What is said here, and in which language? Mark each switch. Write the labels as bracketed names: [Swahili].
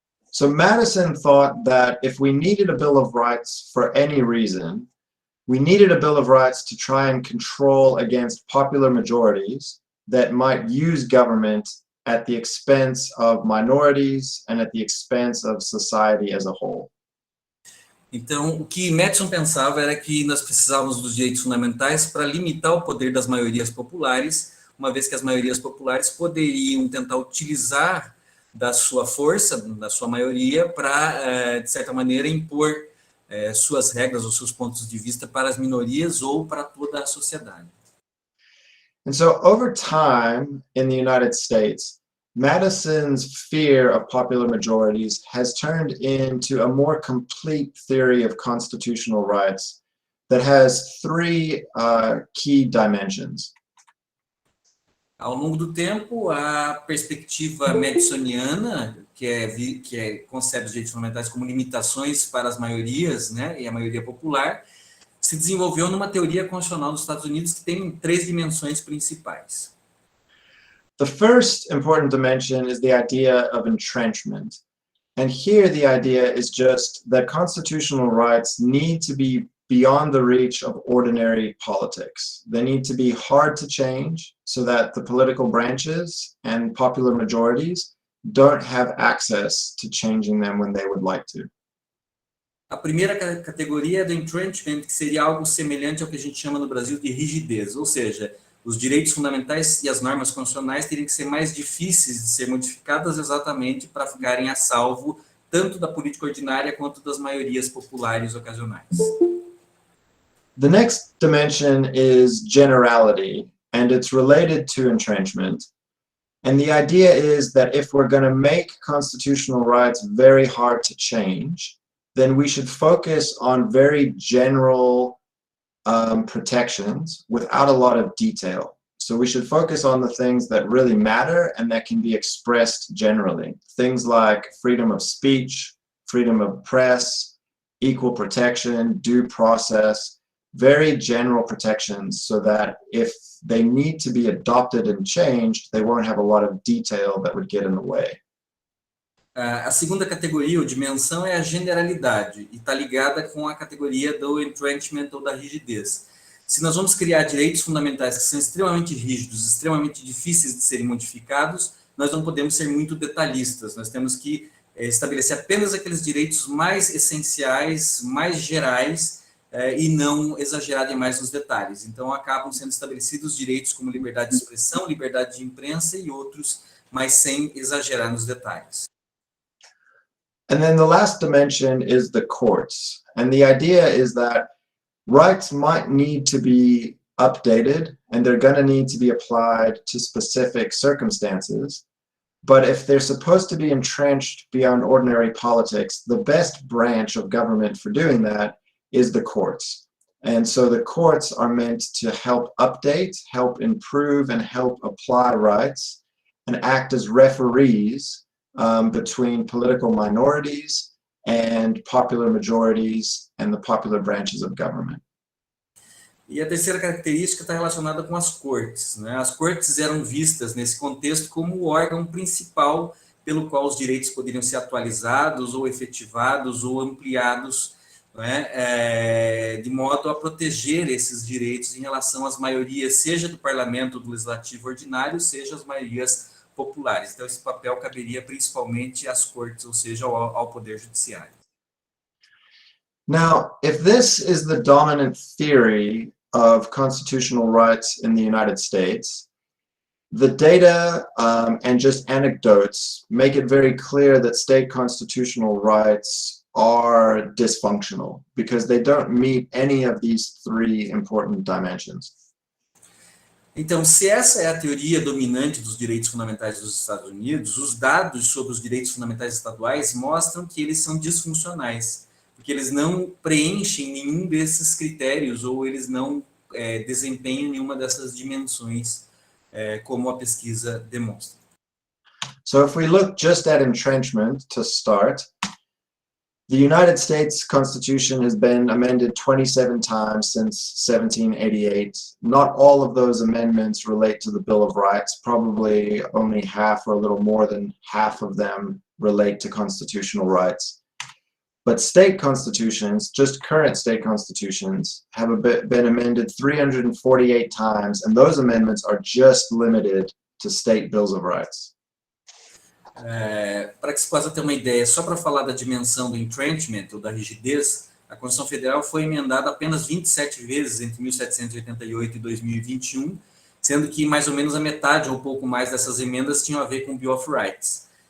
[English] So Madison thought that if we needed a Bill of Rights for any reason, we needed a Bill of Rights to try and control against popular majorities that might use government at the expense of minorities and at the expense of society as a whole. [Portuguese] Então, o que Madison pensava era que nós precisávamos dos direitos fundamentais para limitar o poder das maiorias populares, uma vez que as maiorias populares poderiam tentar utilizar da sua força, da sua maioria, para, de certa maneira, impor suas regras ou seus pontos de vista para as minorias ou para toda a sociedade. [English] And so over time in the United States, Madison's fear of popular majorities has turned into a more complete theory of constitutional rights that has three key dimensions. [Portuguese] Ao longo do tempo, a perspectiva madisoniana, que concebe os direitos fundamentais como limitações para as maiorias, né, e a maioria popular, se desenvolveu numa teoria constitucional dos Estados Unidos que tem três dimensões principais. [English] The first important dimension is the idea of entrenchment. And here the idea is just that constitutional rights need to be beyond the reach of ordinary politics. They need to be hard to change so that the political branches and popular majorities don't have access to changing them when they would like to. [Portuguese] A primeira categoria é do entrenchment, que seria algo semelhante ao que a gente chama no Brasil de rigidez, ou seja, os direitos fundamentais e as normas constitucionais teriam que ser mais difíceis de ser modificadas exatamente para ficarem a salvo tanto da política ordinária quanto das maiorias populares ocasionais. [English] The next dimension is generality, and it's related to entrenchment. And the idea is that if we're going to make constitutional rights very hard to change, then we should focus on very general protections without a lot of detail. So we should focus on the things that really matter and that can be expressed generally. Things like freedom of speech, freedom of press, equal protection, due process, very general protections so that if they need to be adopted and changed, they won't have a lot of detail that would get in the way. [Portuguese] A segunda categoria, ou dimensão, é a generalidade, e está ligada com a categoria do entrenchment ou da rigidez. Se nós vamos criar direitos fundamentais que são extremamente rígidos, extremamente difíceis de serem modificados, nós não podemos ser muito detalhistas, nós temos que estabelecer apenas aqueles direitos mais essenciais, mais gerais, e não exagerar demais nos detalhes. Então, acabam sendo estabelecidos direitos como liberdade de expressão, liberdade de imprensa e outros, mas sem exagerar nos detalhes. [English] And then the last dimension is the courts. And the idea is that rights might need to be updated and they're going to need to be applied to specific circumstances. But if they're supposed to be entrenched beyond ordinary politics, the best branch of government for doing that is the courts. And so the courts are meant to help update, help improve, and help apply rights, and act as referees between political minorities and popular majorities and the popular branches of government. [Portuguese] E a terceira característica está relacionada com as cortes, né? As cortes eram vistas nesse contexto como o órgão principal pelo qual os direitos poderiam ser atualizados ou efetivados ou ampliados, né? De modo a proteger esses direitos em relação às maiorias, seja do parlamento, do legislativo ordinário, seja as maiorias populares. Então, esse papel caberia principalmente às cortes, ou seja, ao poder judiciário. [English] Now, if this is the dominant theory of constitutional rights in the United States, the data and just anecdotes make it very clear that state constitutional rights are dysfunctional because they don't meet any of these three important dimensions. [Portuguese] Então, se essa é a teoria dominante dos direitos fundamentais dos Estados Unidos, os dados sobre os direitos fundamentais estaduais mostram que eles são disfuncionais, porque eles não preenchem nenhum desses critérios ou eles não desempenham nenhuma dessas dimensões, como a pesquisa demonstra. [English] So if we look just at entrenchment to start, the United States Constitution has been amended 27 times since 1788. Not all of those amendments relate to the Bill of Rights. Probably only half or a little more than half of them relate to constitutional rights. But state constitutions, just current state constitutions, have been amended 348 times, and those amendments are just limited to state bills of rights. [Portuguese] Para que se possa ter uma ideia, só para falar da dimensão do entrenchment, ou da rigidez, a Constituição Federal foi emendada apenas 27 vezes entre 1788 e 2021, sendo que mais ou menos a metade ou pouco mais dessas emendas tinham a ver com o Bill of Rights.